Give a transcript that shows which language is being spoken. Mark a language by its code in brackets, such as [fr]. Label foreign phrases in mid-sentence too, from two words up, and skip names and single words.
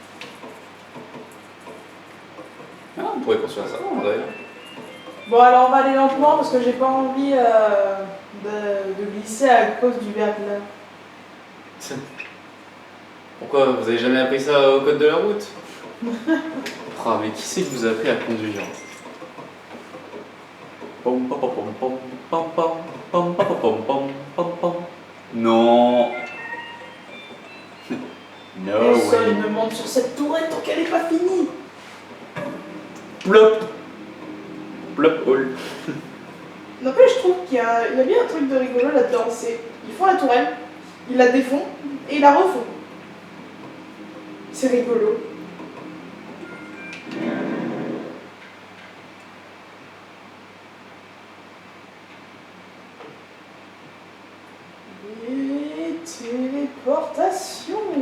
[fr] Ah, on pourrait construire ça d'ailleurs. Bon, alors on va aller lentement parce que j'ai pas envie de glisser à cause du verglas. Pourquoi? Vous avez jamais appris ça au code de la route? Ah, mais qui c'est qui vous a appris à conduire? Pom, pom, pom, pom, pom, pom, pom, pom, pom, pom, pom, pom. Non. No Personne [en] way. [fr] ne monte sur cette tourelle tant qu'elle est pas finie. Plop. Plop all. N'empêche, je trouve qu'il y a bien un truc de rigolo là-dedans. C'est ils font la tourelle, ils la défont et ils la refont. C'est rigolo. Et téléportation.